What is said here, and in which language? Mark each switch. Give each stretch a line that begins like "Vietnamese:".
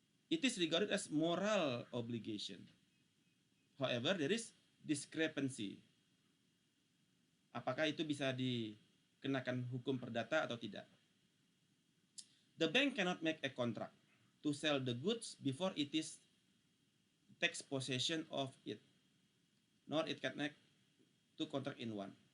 English: it is regarded as moral obligation. However, there is discrepancy.
Indonesian: Apakah itu bisa dikenakan hukum perdata atau tidak?
English: The bank cannot make a contract to sell the goods before it is takes possession of it, nor it can make two contract in one.